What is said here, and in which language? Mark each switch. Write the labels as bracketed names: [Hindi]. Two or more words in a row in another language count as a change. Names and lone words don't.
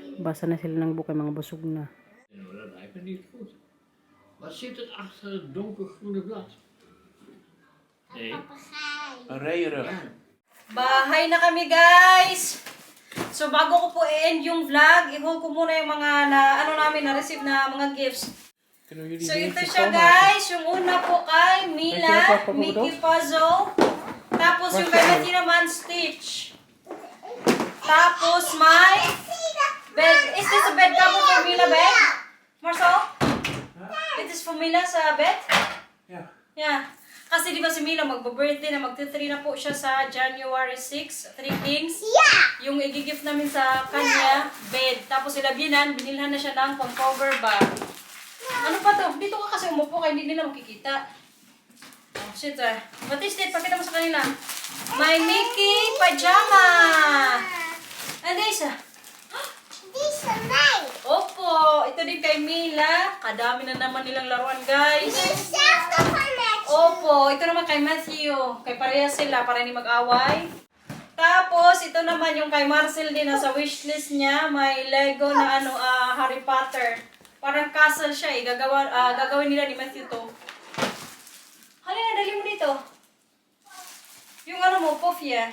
[Filipino] Nagbabasa na sila ng book, ay mga busog na. [Dutch] Nou, dat lijkt me niet goed. Wat zit er achter het donkergroene blad? Nee. Papegaai. Een reeënrug. [Filipino] Bahay na kami, guys! So, bago ko po i-end yung vlog, i-haul ko muna yung mga na-receive na mga gifts. [Dutch] Kunnen jullie [Filipino] So, [Dutch] die [Filipino] ito [Dutch] even [Filipino] siya, [Dutch] schoonmaken? [Filipino] guys. Yung una po kay [Dutch] Weet je [Filipino] Mila, [Dutch] wat papa [Filipino] Mickey [Dutch] bedoelt? [Filipino] Puzzle. Tapos yung kay Matthew naman, Stitch. Tapos may bed. [English] Is this a bed cover for Mila, bed? Marcel? It is for Mila sa bed? [Dutch] Ja. [English] Yeah. [Filipino] Kasi di ba si Mila magbe-birthday na, magti-3 na po siya sa January 6, 3 Kings. [English] Yeah! [Filipino] Yung i-gift namin sa kanya, bed. Tapos sila Binan, binilhan na siya ng pang-cover bag. Ano pa to? Dito ka kasi umupo kaya hindi nila makikita. [English] Oh, shit ah. What is it? [Filipino] Pakita mo sa kanila. [English] My Mickey pajama! And isa. This is mine. [Filipino] Opo, ito din kay Mila. Kadami na naman nilang laruan, guys. [English] This is the connection. [Filipino] Opo, ito naman kay Matthew. Kay parehas sila para hindi mag-away. Tapos, ito naman yung kay Marcel din nasa wishlist niya. May Lego na Harry Potter. Parang castle siya eh. Gagawin nila ni Matthew to. Halina, dali mo dito. Yung mo, puff ya.